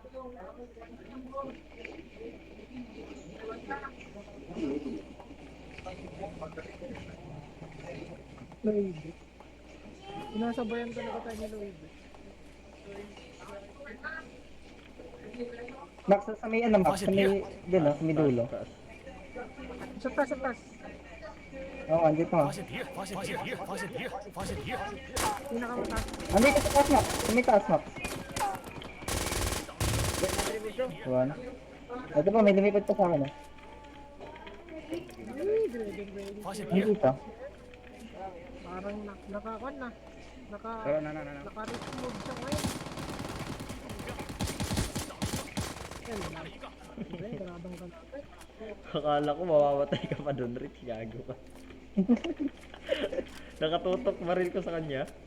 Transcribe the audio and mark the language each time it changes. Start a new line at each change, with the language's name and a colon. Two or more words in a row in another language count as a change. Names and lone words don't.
Filipino: Lloyd. Sinasabayan talaga tayo ni Lloyd. Max, sa may ano, Max, sa may, din, sa may dulo. Taas. Sa taas. Oo, andito pa.
Chinese: 发现敌人，发现敌人，发现敌人，发现敌人！
Filipino: Pinakamataas. Andito sa taas, Max. Sa may taas, Max. One. Ito pa, may lumipad pa sa akin, eh. Ay, grade.
Chinese: 发现敌人！
Filipino: Dito. Parang nakakuan na. Na. Naka-remove siya ngayon. Ay, grabang ka. Akala ko mamamatay ka pa doon, Rich. Gago ka. Nakatutok baril ko sa kanya.